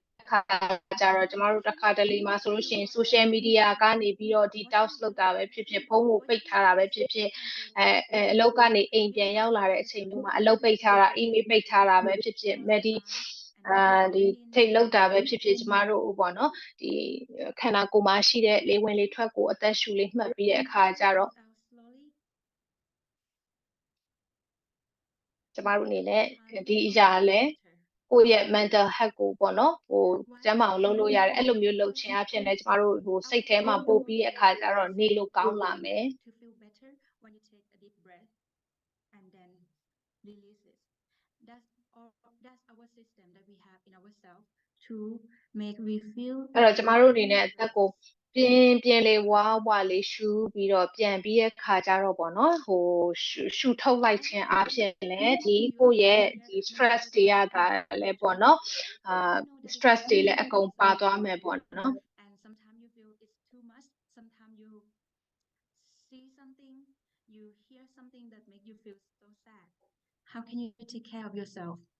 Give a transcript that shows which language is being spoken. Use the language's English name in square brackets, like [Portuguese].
[Burmese] ခါကြတော့ကျမတို့တစ်ခါတလေမှာဆိုလို့ရှိရင် social media ကနေပြီးတော့ detox လုပ်တာပဲဖြစ်ဖြစ်ဖုန်းကိုပိတ်ထားတာပဲဖြစ်ဖြစ်အလုပ်ကနေအိမ်ပြန်ရောက်လာတဲ့အချိန်မျိုးမှာအလုပ်ပိတ်ထားတာ email ပိတ်ထားတာပဲဖြစ်ဖြစ်ဒီထိတ်လောက်တာပဲဖြစ်ဖြစ်ကျမတို့ပေါ့နော်ဒီခန္ဓာကိုယ်မှာရှိတဲ့လေဝင်လေထွက်ကိုအသက်ရှူလေးမှတ်ပြီးတဲ့အခါကျတော့ ကျမတို့အနေနဲ့ဒီအရာလည်းကိုယ့်ရဲ့ mental health ကိုပေါ့နော်ကျန်းမာအောင်လုပ်လို့ရတယ်အဲ့လိုမျိုးလုပ်ခြင်းအဖြစ်နဲ့ကျမတို့စိတ်ထဲမှာပို့ပြီးတဲ့အခါကျတော့နေလို့ကောင်းလာမယ် [English] to feel better when you take a deep breath and then release it. That's our system that we have in ourselves to make we feel [Burmese] အဲ့တော့ကျမတို့အနေနဲ့အသက်ကိုပြင်းလေးဝါလေးရှူပြီးတော့ပြန်ပြီးတဲ့ခါကျတော့ပေါ့နော်ရှူထုတ်လိုက်ခြင်းအဖြစ်လည်းဒီကိုယ့်ရဲ့ဒီ stress တွေကလည်းပေါ့နော်stress တွေလည်းအကုန်ပါသွားမယ်ပေါ့နော် [English] and sometimes you feel it's too much sometimes you see something you hear something that make you feel so sad how can you take care of yourself